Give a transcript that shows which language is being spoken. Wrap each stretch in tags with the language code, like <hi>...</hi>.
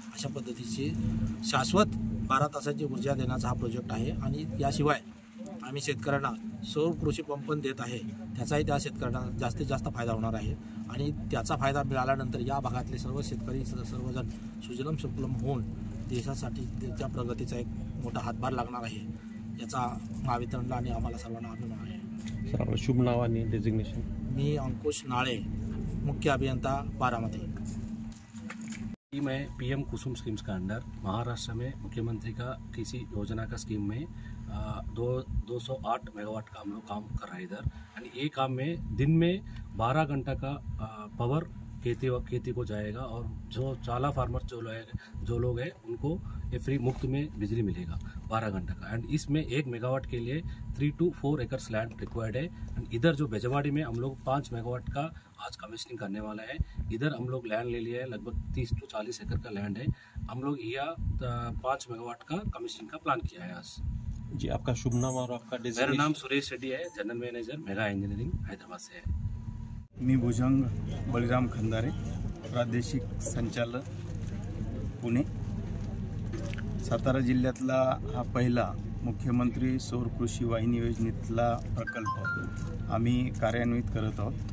<mr>अशा पद्धतीची शाश्वत 12 तासाची ऊर्जा देण्याचा हा प्रोजेक्ट आहे आणि याशिवाय आम्ही शेतकऱ्यांना सौर कृषी पंप देत आहे, त्याचाही त्या शेतकऱ्यांना जास्तीत जास्त फायदा होणार आहे आणि त्याचा फायदा मिळाल्यानंतर या भागातले सर्व शेतकरी सर्वजण सुजलम सुफलम होऊन देशासाठी त्याच्या प्रगतीचा एक मोठा हातभार लागणार आहे. याचा महावितरणला आणि आम्हाला सर्वांना अभिमान आहे. सर शुभ नाव आणि डेजिग्नेशन? मी अंकुश नाळे, मुख्य अभियंता बारामती.</mr> <hi>मैं PM कुसुम स्कीम्स का अंडर महाराष्ट्र में मुख्यमंत्री का कृषि योजना का स्कीम में 208 मेगावाट का हम लोग काम कर रहे हैं इधर. और ये काम में दिन में 12 घंटा का पावर खेती को जाएगा और जो चाला फार्मर जो लोग हैं उनको ये फ्री मुफ्त में बिजली मिलेगा 12 घंटा का. एंड इसमें 1 मेगावाट के लिए 3 to 4 एकर्स लैंड रिक्वायर्ड है. एंड इधर जो बेजवाड़ी में हम लोग 5 मेगावाट का आज कमिश्निंग करने वाला है. इधर हम लोग लैंड ले लिया है, लगभग 30 to 40 एकड़ का लैंड है. हम लोग यह 5 मेगावाट का कमिश्निंग का प्लान किया है आज. जी, आपका शुभ नाम और आपका मेरा नाम सुरेश रेड्डी है, general manager mega engineering Hyderabad से है.</hi> <mr>मी भुजंग बळीराम खंदारे, प्रादेशिक संचालक पुणे. सातारा जिल्ह्यातला हा पहिला मुख्यमंत्री सौर कृषी वाहिनी योजनेतला प्रकल्प आम्ही कार्यान्वित करत आहोत.</mr>